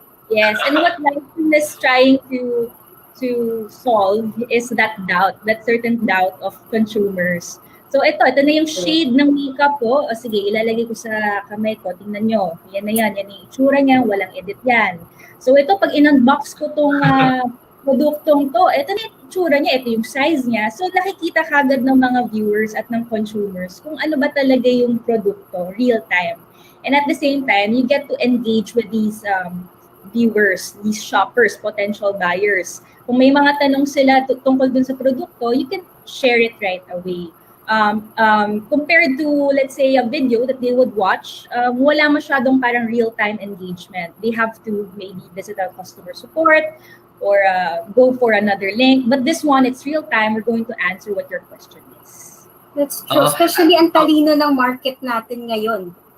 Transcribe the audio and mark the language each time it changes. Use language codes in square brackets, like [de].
[en] Yes, and what Lightroom is trying to solve is that certain doubt of consumers. [tl] So ito na yung shade ng makeup ko. O sige, ilalagay ko sa kamay ko. Tingnan nyo. Yan na yan. Yan yung itsura niya. Walang edit yan. So ito, pag in-unbox ko tong produktong to, ito na yung itsura niya. Ito yung size niya. So nakikita kagad ng mga viewers at ng consumers kung ano ba talaga yung produkto, real time. [en] And at the same time, you get to engage with these viewers, these shoppers, potential buyers. [tl] Kung may mga tanong sila tungkol dun sa produkto, [en] you can share it right away. Compared to, let's say, a video that they would watch, [tl] wala masyadong parang real-time engagement. [en] They have to maybe visit our customer support or go for another link. But this one, it's real-time. We're going to answer what your question is. That's true. [tl] Especially ang talino ng market natin ngayon.